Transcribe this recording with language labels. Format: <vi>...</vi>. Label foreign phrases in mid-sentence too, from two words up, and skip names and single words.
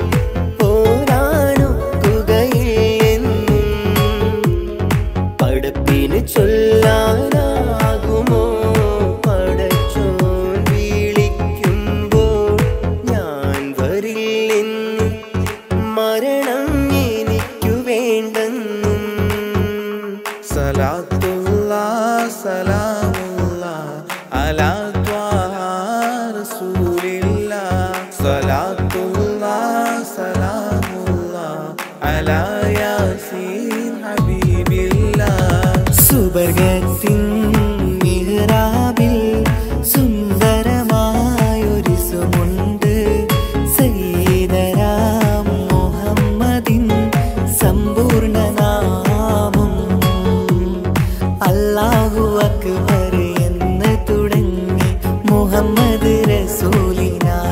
<ml>പോരാനൊക്കുകയില്ലെന്നും പടപ്പിന് ചൊല്ലാനാകുമോ പടച്ചോൻ വിളിക്കുമ്പോൾ ഞാൻ വരില്ലെന്നും മരണം എനിക്കു വേണ്ടെന്നും</ml> <ar>صلاة الله سلام الله على طه رسول الله. സലാത്തുല്ലാഹ് على ياسين حبيب الله</ar> <ml>സുബർഗത്തിൻ മിഹ്റാബിൽ സുന്ദരമായൊരു സുമുണ്ട് സയ്യിദനാ മുഹമ്മദിൻ സമ്പൂർണ്ണ നാമം</ml> <ar>الله أكبر</ar> <ml>എന്ന് തുടങ്ങി മുഹമ്മദ് റസൂലിനാൽ</ml>